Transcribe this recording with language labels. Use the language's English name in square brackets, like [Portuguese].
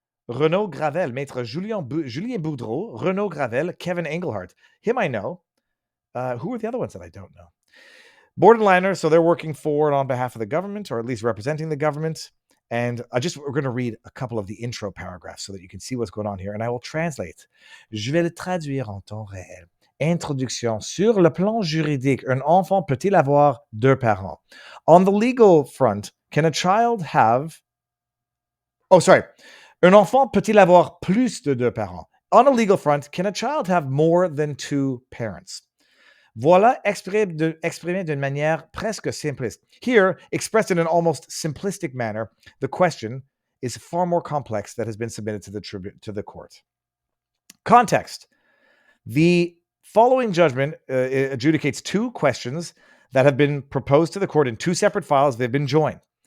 [English] Renaud Gravel, Maître Julien Boudreau, Renaud Gravel, Kevin Engelhardt. Him I know. Who are the other ones that I don't know? Bordenladner, so they're working for and on behalf of the government, or at least representing the government. And we're going to read a couple of the intro paragraphs so that you can see what's going on here. And I will translate. [French] Je vais le traduire en temps réel. Introduction. Sur le plan juridique, un enfant peut-il avoir deux parents? [English] On the legal front, can a child have... Oh, sorry. [French] Un enfant peut-il avoir plus de deux parents? [English] On a legal front, can a child have more than two parents? [French] Voilà exprimé d'une manière presque simpliste. [English] Here, expressed in an almost simplistic manner, the question is far more complex that has been submitted to the court. Context. The following judgment adjudicates two questions that have been proposed to the court in two separate files. They've been joined.